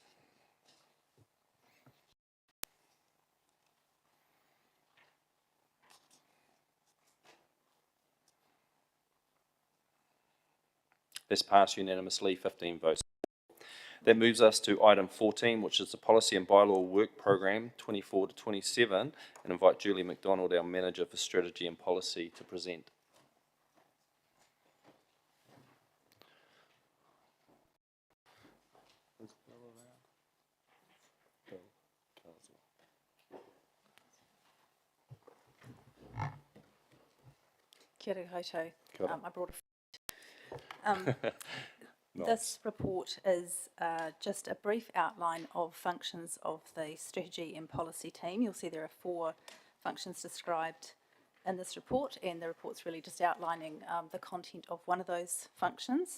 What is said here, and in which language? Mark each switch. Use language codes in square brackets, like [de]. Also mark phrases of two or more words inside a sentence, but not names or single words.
[en] This passed unanimously, 15 votes. That moves us to item 14, which is the Policy and Bylaw Work Programme 24 to 27, and invite Julie McDonald, our Manager for Strategy and Policy, to present. [mi] Kia ora koutou. Kia ora. [en] I brought a This report is just a brief outline of functions of the strategy and policy team. You'll see there are 4 functions described in this report, and the report's really just outlining the content of one of those functions.